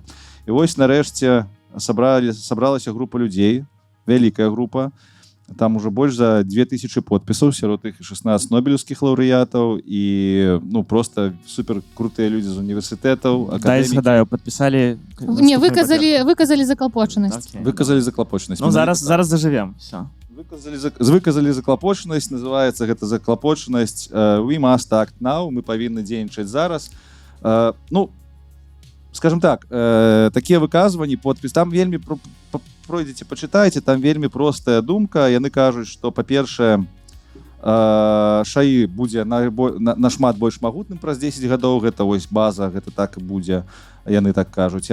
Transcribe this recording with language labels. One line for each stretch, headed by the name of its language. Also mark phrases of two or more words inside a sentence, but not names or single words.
Belarusian: І вось нарэшце сабралася група людзей, вялікая група, там уже больш за 2000 подпісаў, сярод іх 16 нобелеўскіх лаўрэатаў і просто супер крутыя людзі з універсітэтаў, акадэмікі. Дай згадаю, падпісалі... Не, выказалі заклапочанасць. Выказалі заклапочанасць. Ну,
Russian: зараз зажывем.
Belarusian: Все. Выказалі заклапочанасць, называецца гэта заклапочанасць
English: we must act now,
Belarusian: мы павінны дзейнічаць зараз.
Russian: Скажем так,
Belarusian: такія выказванні, подпіс, там вельмі пройдзеце, пачытайце, там вельмі простая думка. Яны кажуць, што, па-першае, ШАІ будзе нашмат больш магутным праз 10 гадоў, гэта вось база, гэта так і будзе, яны так кажуць.